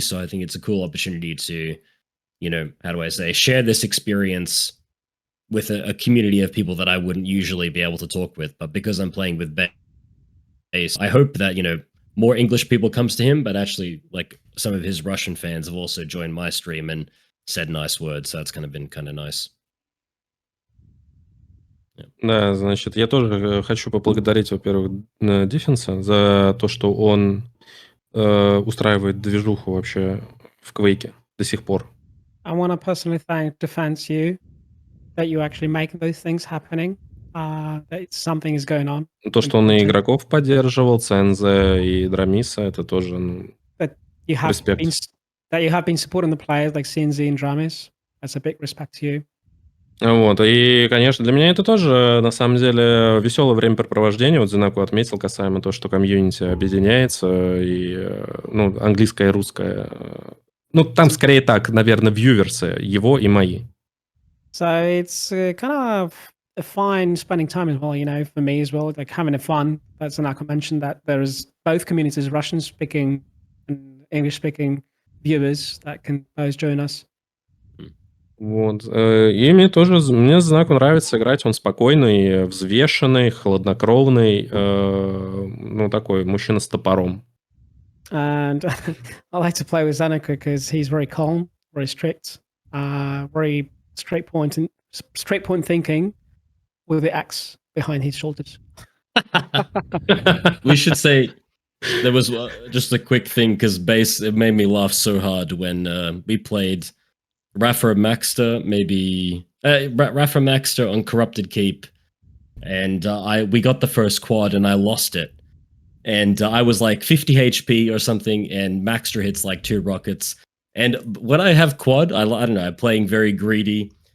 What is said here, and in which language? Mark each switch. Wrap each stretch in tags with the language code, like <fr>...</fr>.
<en>So I think it's a cool opportunity to, how do I say, share this experience with a community of people that I wouldn't usually be able to talk with. But because I'm playing with Base, I hope that, more English people comes to him, but actually, like, some of his Russian fans have also joined my stream and said nice words. So that's kind of been kind of nice.</en> <ru>Да, значит, я тоже хочу поблагодарить, во-первых, Диффенса за то, что он устраивает движуху вообще в Quake до сих пор.</ru> <en>I want to personally thank Defense you that you actually make those things happening. That something is going on.</en> <ru>То, что он и игроков поддерживал, ЦНЗ и Драмиса, это тоже респект.</ru> <en>That you have been supporting the players like CNZ and Dramis. That's a big respect to you.</en> <ru>Вот, и, конечно, для меня это тоже, на самом деле, веселое времяпрепровождение. Вот ZenAku отметил касаемо того, что комьюнити объединяется, и, английское и русское. Там скорее так, наверное, вьюверсы, его и мои.</ru> <en>So it's kind of a fine spending time as well, for me as well, like having a fun. That's ZenAku mentioned that there's both communities, Russian-speaking and English-speaking viewers that can both join us.</en> <ru>Вот. И мне ZenAku нравится играть, он спокойный, взвешенный, хладнокровный, такой мужчина с топором.</ru> <en>And I like to play with ZenAku because he's very calm, very strict, very straight point thinking with the axe behind his shoulders. We should say there was just a quick thing because Base, it made me laugh so hard when we played Rafa Maxter, Rafa Maxter on Corrupted Keep, and we got the first quad and I lost it, and I was like 50 HP or something, and Maxter hits like 2 rockets, and when I have quad, I don't know, I'm playing very greedy,</en>